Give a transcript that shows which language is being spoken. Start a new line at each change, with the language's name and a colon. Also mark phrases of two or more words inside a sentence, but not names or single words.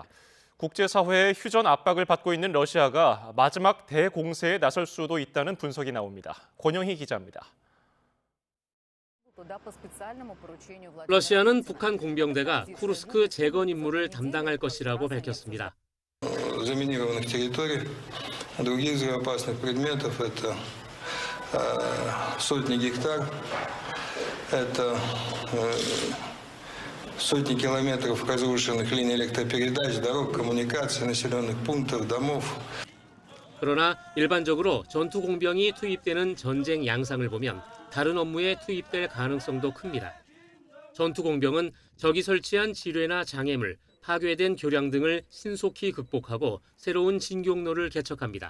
Korean: 국제사회의 휴전 압박을 받고 있는 러시아가 마지막 대공세에 나설 수도 있다는 분석이 나옵니다. 권영희 기자입니다. 러시아는 북한 공병대가 쿠르스크 재건 임무를 담당할 것이라고 밝혔습니다.
Russian: заминированных территорий, других взрывоопасных предметов, это сотни гектар, это сотни километров разрушенных линий электропередач, дорог, коммуникаций, населенных пунктов, домов.
Korean: 그러나 일반적으로 전투 공병이 투입되는 전쟁 양상을 보면 다른 업무에 투입될 가능성도 큽니다. 전투 공병은 적이 설치한 지뢰나 장애물, 파괴된 교량 등을 신속히 극복하고 새로운 진격로를 개척합니다.